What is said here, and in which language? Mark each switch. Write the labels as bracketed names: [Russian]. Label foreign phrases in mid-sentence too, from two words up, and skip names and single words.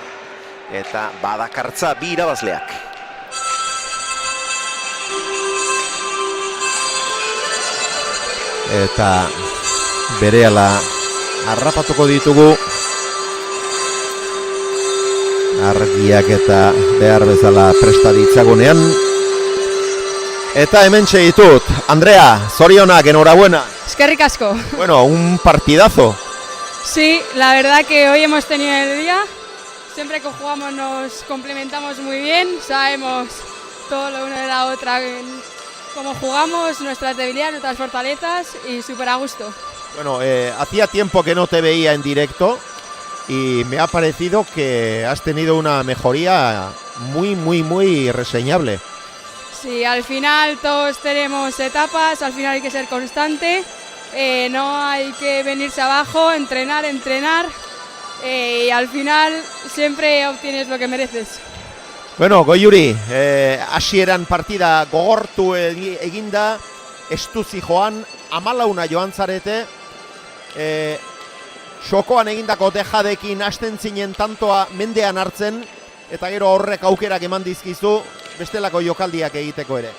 [Basque] Eta badakartza bi irabazleak. Eta berehala harrapatuko ditugu argiak eta behar bezala presta ditzagunean. Eta hemen ditut, Andrea, zorionak, enhorabuena. Eskerrik asko. [Spanish] Bueno, un partidazo. Sí, la verdad que hoy hemos tenido el día. Siempre que jugamos nos complementamos muy bien, sabemos todo lo uno de la otra, cómo jugamos, nuestras debilidades, nuestras fortalezas y súper a gusto. Bueno, hacía tiempo que no te veía en directo y me ha parecido que has tenido una mejoría muy reseñable. Sí, al final todos tenemos etapas, al final hay que ser constante, no hay que venirse abajo, entrenar y al final siempre obtienes lo que mereces. [Basque] Bueno, Goiuri, hasieran partida gogortu eginda, estuzi joan, 14 joan zarete, xokoan egindako dejadekin hasten zinen tantoa mendean hartzen, eta gero horrek aukerak eman dizkizu, bestelako jokaldiak egiteko ere.